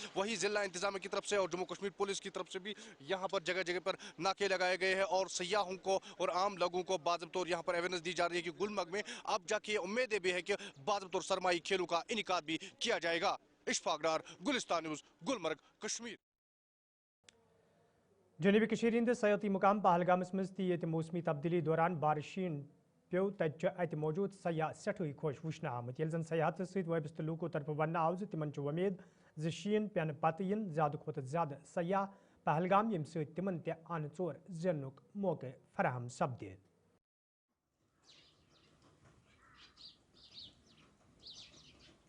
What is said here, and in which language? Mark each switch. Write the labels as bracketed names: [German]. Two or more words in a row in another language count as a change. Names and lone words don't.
[Urdu] وہی ضلع انتظامیہ کی طرف سے اور جموں کشمیر پولیس کی طرف سے بھی یہاں پر جگہ جگہ پر ناکے لگائے گئے ہیں اور سیاحوں کو اور عام لوگوں کو باضابطہ یہاں پر اویئرنیس دی جا رہی ہے کہ گلمرگ میں اب جاکے امیدیں بھی ہے کہ باضابطہ سرمائی کھیلوں کا انعقاد بھی کیا جائے گا. اشفاق ڈار، گلستان نیوز، گلمرگ, कश्मीर। [Kashmiri] जनूबी कशीर हिंद सयाती मुकाम पहलगामस मज ये मौसमी तब्दीली दौरान बारिशीन पे तत मौजूद सयाह सठई खुश वुचन आमत जन सयाहत सहित वाबस्त लूको तरफ वन आव तिमन उम्मीद शीन पेन पत इन ज्यादा खुद ज्यादा सयाह पहलगाम यम तिमन अन चोर जन्नुक मौके फराहम सपदे।